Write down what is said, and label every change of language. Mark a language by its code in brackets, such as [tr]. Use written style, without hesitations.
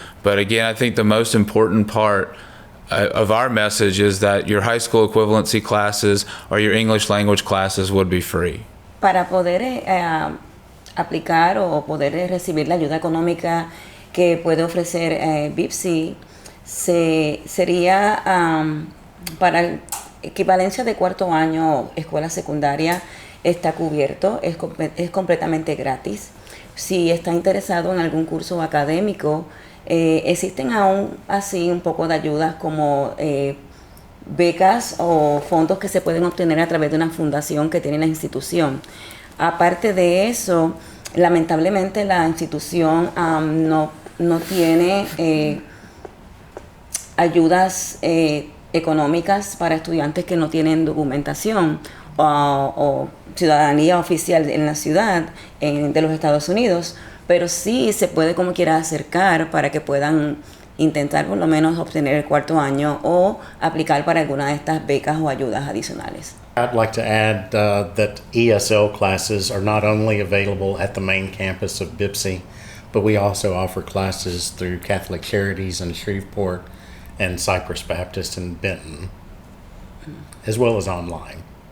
[en] But again, I think the most important part of our message is that your high school equivalency classes or your English language classes would be free. [es] Para poder aplicar o poder recibir la ayuda económica que puede ofrecer Bpcc, sería para equivalencia de cuarto año escuela secundaria, está cubierto, es completamente gratis. Si está interesado en algún curso académico, existen aún así un poco de ayudas como becas o fondos que se pueden obtener a través de una fundación que tiene la institución. Aparte de eso, lamentablemente la institución no tiene ayudas económicas para estudiantes que no tienen documentación o ciudadanía oficial en la ciudad de los Estados Unidos, pero sí se puede como quiera acercar para que puedan intentar por lo menos obtener el cuarto año o aplicar para alguna de estas becas o ayudas adicionales. [en] I'd like to add that ESL classes are not only available at the main campus of Bpcc, but we also offer classes through Catholic Charities in Shreveport and Cypress Baptist in Benton, as well as online.